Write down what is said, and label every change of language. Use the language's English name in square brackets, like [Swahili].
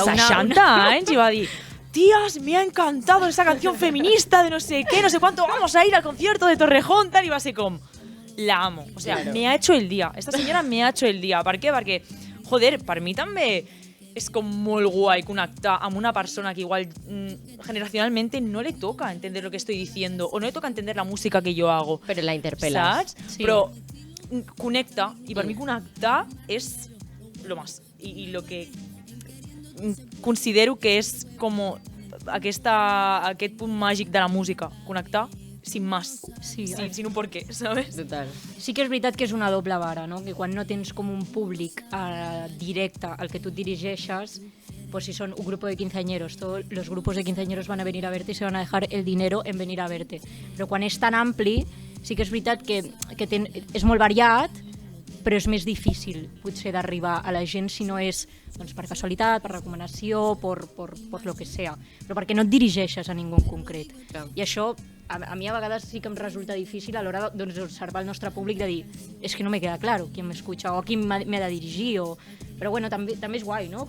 [Catalan] 60 anys, i va dir: [Spanish] tías, me ha encantado esa canción feminista de no sé qué, no sé cuánto, vamos a ir al concierto de Torrejón, tal, [Catalan] i va ser com, [Spanish] la amo, o sea, me ha hecho el día, esta senyora me ha hecho el día. [Catalan] Per què? Perquè, joder, per mi també és com molt guai connectar amb una persona que igual [Spanish] generacionalmente no le toca entender lo que estoy diciendo o no le toca entender la música que yo hago. Però la interpelas. [Catalan] Saps? Sí. Però connecta, i per mi connectar és [Spanish] lo más. [Catalan] I lo que considero que és com aquest punt màgic de la música, connectar [Spanish] sin más, sin un porqué, ¿sabes? [Catalan] Total. Sí que és veritat que és una doble vara, no? Que quan no tens com un públic directe al que tu et dirigeixes, [Spanish] pues si son un grupo de quinceañeros, todos los grupos de quinceañeros van a venir a verte y se van a dejar el dinero en venir a verte. [Catalan] Però quan és tan ampli, sí que és veritat que és molt variat, però és més difícil potser d'arribar a la gent si no és doncs, per casualitat, per recomanació, per lo que sea, però perquè no et dirigeixes a ningú en concret. Clar. I això a mi a vegades sí que em resulta difícil a l'hora d'observar el nostre públic, de dir, és que [Spanish] no me queda claro [Catalan] qui m'escucha o a qui m'he de dirigir, però bueno, també és guai, no?